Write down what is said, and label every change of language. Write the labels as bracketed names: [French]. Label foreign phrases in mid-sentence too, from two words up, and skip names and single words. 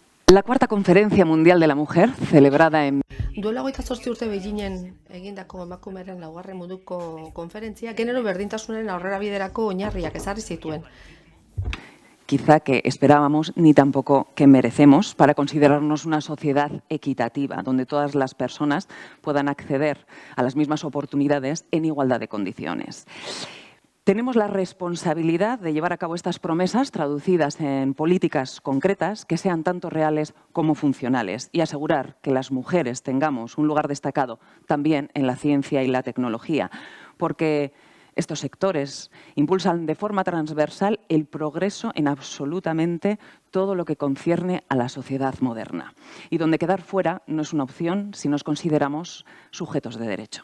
[Spanish] La cuarta Conferencia Mundial de la Mujer, celebrada en... [Basque] Duela 28 urte Beijingen egindako emakumeren laugarren munduko konferentzia genero berdintasunaren aurrera biderako oinarriak ezarri zituen. [Spanish] Quizá que esperábamos ni tampoco que merecemos para considerarnos una sociedad equitativa, donde todas las personas puedan acceder a las mismas oportunidades en igualdad de condiciones. Tenemos la responsabilidad de llevar a cabo estas promesas traducidas en políticas concretas que sean tanto reales como funcionales y asegurar que las mujeres tengamos un lugar destacado también en la ciencia y la tecnología, porque estos sectores impulsan de forma transversal el progreso en absolutamente todo lo que concierne a la sociedad moderna y donde quedar fuera no es una opción si nos consideramos sujetos de derecho.